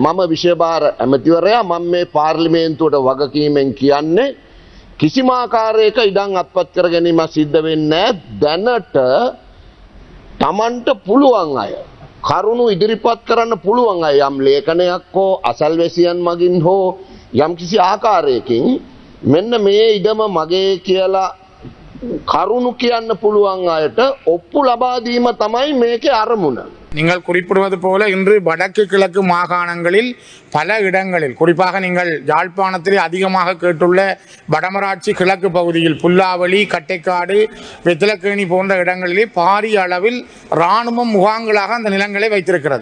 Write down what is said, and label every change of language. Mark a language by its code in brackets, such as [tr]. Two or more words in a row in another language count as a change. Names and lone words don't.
[si] මම විශේෂභාර ඇමතිවරයා, මම මේ පාර්ලිමේන්තුවට වගකීමෙන් කියන්නේ කිසිම ආකාරයක ඉඩම් අත්පත් කර ගැනීම සිද්ධ වෙන්නේ දැනට Tamanට පුළුවන් අය කරුණු ඉදිරිපත් කරන්න පුළුවන් අය යම් ලේඛනයක් හෝ අසල්වැසියන් මගින් හෝ යම් කිසි ආකාරයකින් මෙන්න මේ ඉඩම මගේ කියලා කරුණු කියන්න පුළුවන් අයට ඔප්පු ලබා දීම තමයි මේකේ අරමුණ. [ta] நீங்கள் குறிப்பிடுவது போல இன்று வடக்கு கிழக்கு மாகாணங்களில் பல இடங்களில், குறிப்பாக நீங்கள் யாழ்ப்பாணத்திலே அதிகமாக கேட்டுள்ள வடமராட்சி கிழக்கு பகுதியில் புல்லாவளி, கட்டைக்காடு, வெத்திலக்கேணி போன்ற இடங்களிலே பாரிய அளவில் இராணுவம் முகாம்களாக அந்த நிலங்களை வைத்திருக்கிறது.